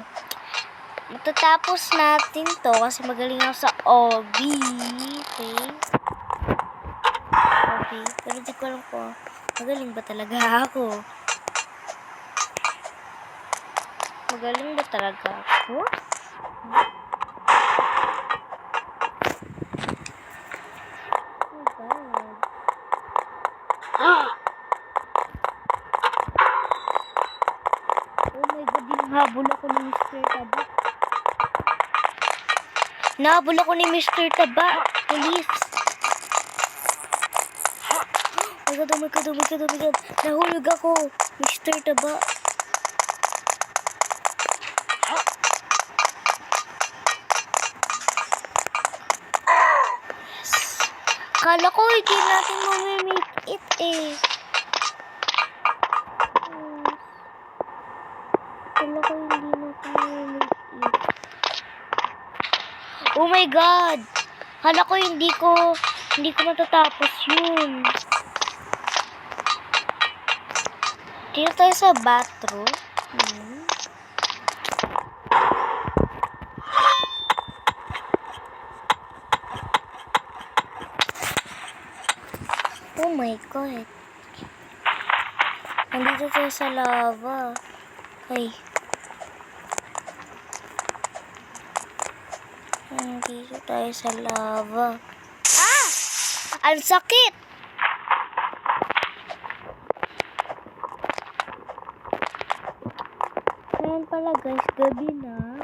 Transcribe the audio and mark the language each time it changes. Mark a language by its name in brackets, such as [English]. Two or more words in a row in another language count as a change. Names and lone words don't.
[Filipino] Itatapos natin to kasi magaling ako sa OB. [English] Okay? [Filipino] Pero di ko alam ko magaling ba talaga ako. Magaling ba talaga ako? [English] Oh God. Oh my God, [Filipino] hinahabol ako ni Mr. Taba. Nahabol ako ni Mr. Taba. Police. [English] Oh my God. [Filipino] Nahulog ako. Mr. Taba. Yes. Kala ko hindi natin [English] mamimake it [Filipino] eh. Kala ko hindi natin [English] mamimake it. Oh my God! [Filipino] Kala ko hindi ko matatapos yun. Dito tayo sa bathroom. [English] Oh my God. [Filipino] Nandito tayo sa lava. Ay. Nandito tayo sa lava. Ah! Ang sakit! Ngayon pala guys, gabi na.